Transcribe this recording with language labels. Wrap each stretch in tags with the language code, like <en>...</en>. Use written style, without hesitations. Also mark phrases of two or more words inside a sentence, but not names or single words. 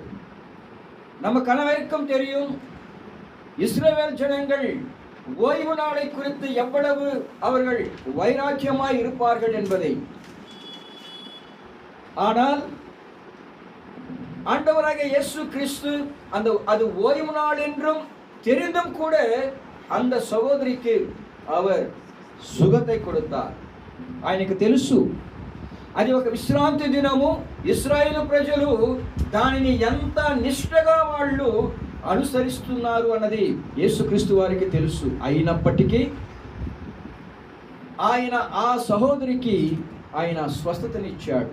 <ta>நமக்கு அனைவருக்கும் தெரியும், இஸ்ரவேல் ஜனங்கள் ஓய்வு நாளை குறித்து எவ்வளவு அவர்கள் வைராக்கியமாய் இருப்பார்கள் என்பதை. ஆனால் ஆண்டவராகிய இயேசு கிறிஸ்து அது ஓய்வு நாள் என்றும் தெரிந்தும் கூட அந்த సహోదరికి அவர் సుగத்தை கொடுத்தார்.</ta> <te>ఆయనకు తెలుసు అది ఒక విశ్రాంతి దినము. ఇశ్రాయేలు ప్రజలు దానిని ఎంత నిష్ఠగా వాళ్ళు అనుసరిస్తున్నారు అన్నది యేసుక్రీస్తు వారికి తెలుసు. అయినప్పటికీ ఆయన ఆ సహోదరికి ఆయన స్వస్థతనిచ్చాడు.</te>